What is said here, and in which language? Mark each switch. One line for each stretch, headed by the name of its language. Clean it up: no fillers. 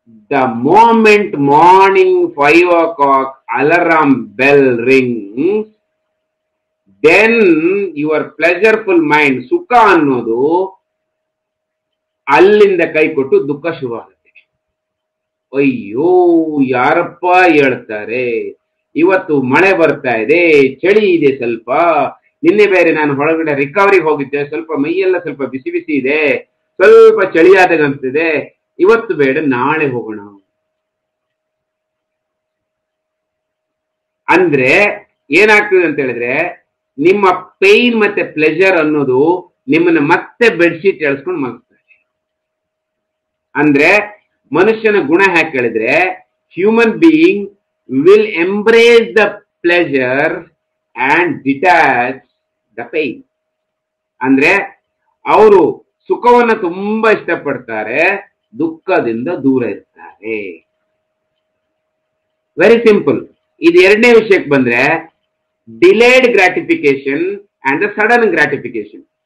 English: The moment morning 5 o'clock alarm bell rings, then your pleasureful mind
Kannada: sukha annodu ಅಲ್ಲಿಂದ ಕೈ ಕೊಟ್ಟು ದುಃಖ ಶುರು ಆಗುತ್ತೆ. ಅಯ್ಯೋ ಯಾರಪ್ಪ ಹೇಳ್ತಾರೆ, ಇವತ್ತು ಮಳೆ ಬರ್ತಾ ಇದೆ, ಚಳಿ ಇದೆ, ಸ್ವಲ್ಪ ನಿನ್ನೆ ಬೇರೆ ನಾನು ಹೊರಗಡೆ ರಿಕವರಿಗೆ ಹೋಗಿದ್ದೆ, ಸ್ವಲ್ಪ ಮೈಯೆಲ್ಲ ಸ್ವಲ್ಪ ಬಿಸಿ ಬಿಸಿ ಇದೆ, ಸ್ವಲ್ಪ ಚಳಿಯಾದಾಗ ಅನ್ಸ್ತಿದೆ, ಇವತ್ತು ಬೇಡ ನಾಳೆ ಹೋಗೋಣ ಅಂದ್ರೆ ಏನಾಗ್ತದೆ ಅಂತ ಹೇಳಿದ್ರೆ ನಿಮ್ಮ ಪೈನ್ ಮತ್ತೆ ಪ್ಲೆಜರ್ ಅನ್ನೋದು ನಿಮ್ಮನ್ನ ಮತ್ತೆ ಬೆಡ್ಶೀಟ್ ಎಳ್ಸ್ಕೊಂಡು ಮಲಗ್ತಾರೆ. ಅಂದ್ರೆ ಮನುಷ್ಯನ ಗುಣ ಹ್ಯಾಕ್ ಹೇಳಿದ್ರೆ
English: Human being will embrace the pleasure and detach the pain.
Kannada: ಅಂದ್ರೆ ಅವರು ಸುಖವನ್ನ ತುಂಬಾ ಇಷ್ಟಪಡ್ತಾರೆ, ದುಃಖದಿಂದ ದೂರ ಇರ್ತಾರೆ.
English: Very simple.
Kannada: ಇದು ಎರಡನೇ ವಿಷಯಕ್ಕೆ ಬಂದ್ರೆ
English: Delayed gratification and the sudden gratification.